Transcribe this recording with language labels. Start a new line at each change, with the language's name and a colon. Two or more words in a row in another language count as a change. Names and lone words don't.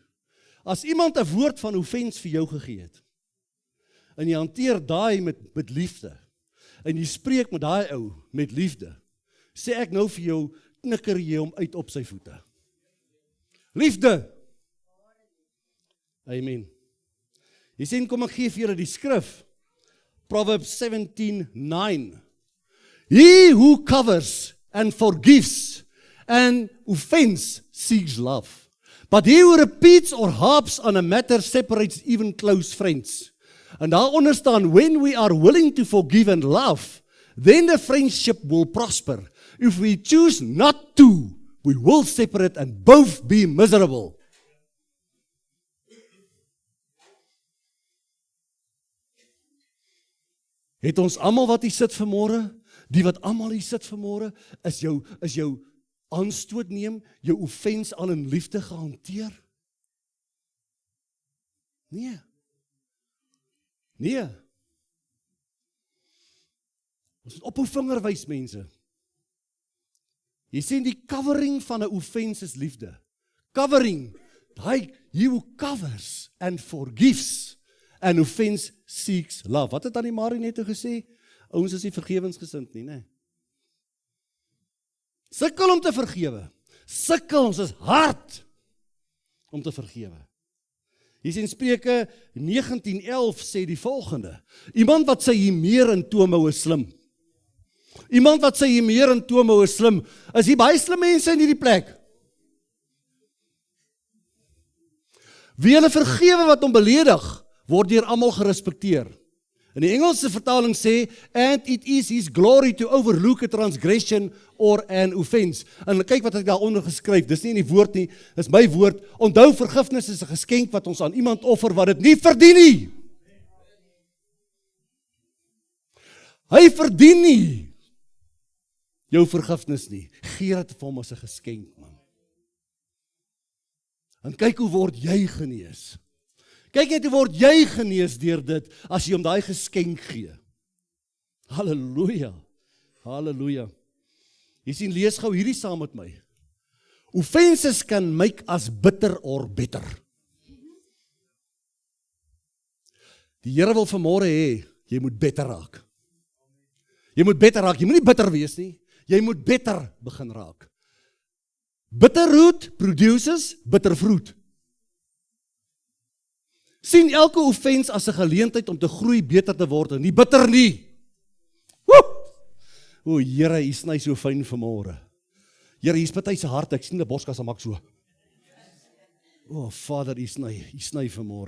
Afrikaans: As iemand 'n woord van offens vir jou gegee het, en jy hanteer daai met liefde, en jy spreek met daai ou met liefde, sê ek nou vir jou, knikker jy hom uit op sy voete. Liefde. Amen. Jy sien, kom ek gee vir julle die skrif.
English: Proverbs 17:9. He who covers and forgives an offense seeks love. But he who repeats or harps on a matter separates even close friends.
Afrikaans: En daaronder staan,
English: when we are willing to forgive and love, then the friendship will prosper. If we choose not to, we will separate and both be miserable.
Afrikaans: Het ons almal wat hier sit vanmôre, die wat almal hier sit vanmôre, is jou aanstoot neem, jou offens al in liefde gehanteer? Nee. Nee. Ons moet op hou vinger wys, mense. Jy sien, die covering van 'n offens is liefde.
English: Covering, he who covers and forgives an offense seeks love.
Afrikaans: Wat het aan die Marie net gesê? Ouens is nie vergewensgesind nie, né? Sukkel om te vergewe. Sukkel, ons is hard om te vergewe. Hier sien Spreuke 19:11 sê die volgende. Iemand wat sy hier in toom hou is slim. Iemand wat sy hier in toom hou is slim. Is hier baie slim mense in hierdie plek? Wie hulle vergewe wat hom beledig, word deur almal gerespekteer. In die Engelse vertaling sê,
English: and it is his glory to overlook a transgression or an offense.
Afrikaans: En kyk wat ek daaronder geskryf, dis nie in die woord nie, dis my woord. Onthou, vergifnis is 'n geskenk wat ons aan iemand offer wat dit nie verdien nie. Hy verdien nie jou vergifnis nie. Gee dit vir hom as 'n geskenk, man. En kyk hoe word jy genees. Kyk net hoe word jy genees deur dit, as jy hom daai geskenk gee. Halleluja, halleluja. Jy sien, lees gou hierdie saam met my.
English: Offenses can make us bitter or better.
Afrikaans: Die Here wil vanmôre hê, jy moet beter raak. Jy moet beter raak, jy moet nie bitter wees nie. Jy moet beter begin raak.
English: Bitter root produces bitter fruit.
Afrikaans: Sien elke offense as 'n geleentheid om te groei, beter te word en nie bitter nie. Woe! O Here, U sny so fyn vanmôre. Here, hier's party se hart, ek sien 'n borskas maak so. O Vader, U sny vanmôre.